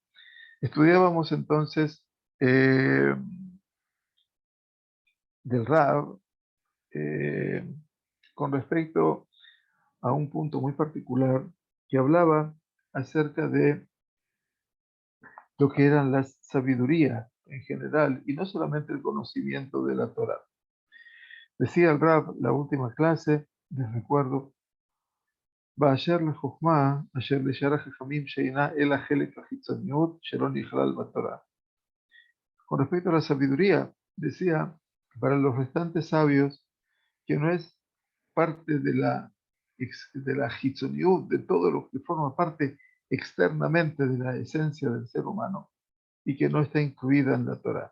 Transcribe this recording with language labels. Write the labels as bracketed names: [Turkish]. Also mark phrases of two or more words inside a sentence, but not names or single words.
[Spanish] Estudiábamos entonces del Rab con respecto a un punto muy particular que hablaba acerca de lo que eran la sabiduría en general y no solamente el conocimiento de la Torah. Decía el Rab, la última clase, les recuerdo, [Hebrew] באשר לחוכמה, אשר לשאר החכמים שאינה אלא חלק החיצוניות שלא נכלל בתורה. [Spanish] Con respecto a la sabiduría, decía, para los restantes sabios, que no es parte de la hitzoniut, de todo lo que forma parte externamente de la esencia del ser humano y que no está incluida en la Torah.